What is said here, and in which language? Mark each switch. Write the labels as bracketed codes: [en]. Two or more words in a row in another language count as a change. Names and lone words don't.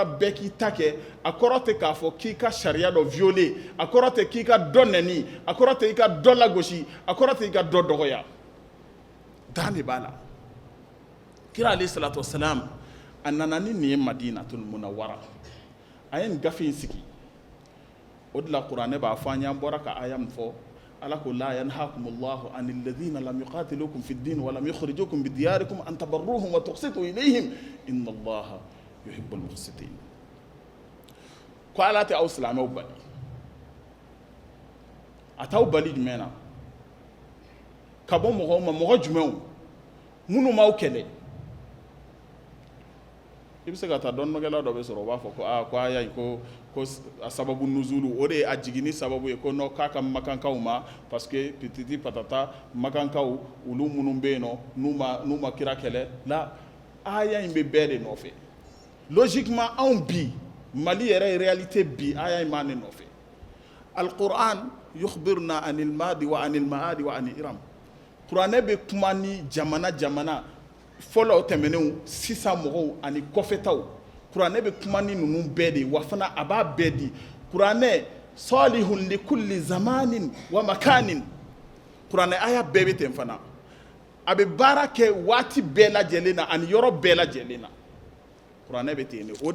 [bm] bɛɛ k'i ta kɛ a kɔrɔ tɛ k'a fɔ k'i ka sariya dɔ violer a kɔrɔ tɛ k'i ka dɔ nɛni a kɔrɔ tɛ i ka dɔ lagosi a kɔrɔ tɛ i ka dɔ dɔgɔya dan de b'a la kira [ar] عليه الصلاة والسلام [bm] a nana ni nin ye madinatul munawwara a ye nin gafe in sigi o de la kuranɛ b'a fɔ an y'an bɔra ka aya min fɔ ala ko [ar] لا ينهاكم الله عن الذين لم يقاتلوكم في الدين ولم يخرجوكم من دياركم أن تبروهم وتقسطوا إليهم إن الله يحب المقسطين [bm] ko ala tɛ aw silamɛw bali a t'aw bali jumɛn na ka bɔ mɔgɔw ma mɔgɔ jumɛnw minnu m'aw kɛlɛ i bɛ se ka taa dɔnnibagɛla dɔ bɛ sɔrɔ o b'a fɔ ko a y'a ye ko a sababu nuzulu o de ye a jiginni sababu ye ko non k'a ka makankaw ma [fr] parce que [bm] pititi patata makankaw olu minnu bɛ yen nɔ n'u ma kira kɛlɛ la aya in bɛ bɛɛ de nɔfɛ logiquement anw bi Mali yɛrɛ réalité bi aya in b'an de nɔfɛ [ar] القرآن يخبرنا عن الماضي وعن الماضي وعن إرم [bm] kuranɛ bɛ kuma ni jamana fɔlɔ tɛmɛnenw sisan mɔgɔw ani kɔfɛtaw kuranɛ bɛ kuma ni ninnu bɛɛ de wa fana a b'a bɛɛ di kuranɛ [ar] صالح لكل زمان ومكان [bm] kuranɛ aya bɛɛ bɛ ten fana a bɛ baara kɛ waati bɛɛ lajɛlen na ani yɔrɔ bɛɛ lajɛlen na kuranɛ bɛ ten de. O de la i b'a ye k'a fɔ kuranɛ ye kabako ye.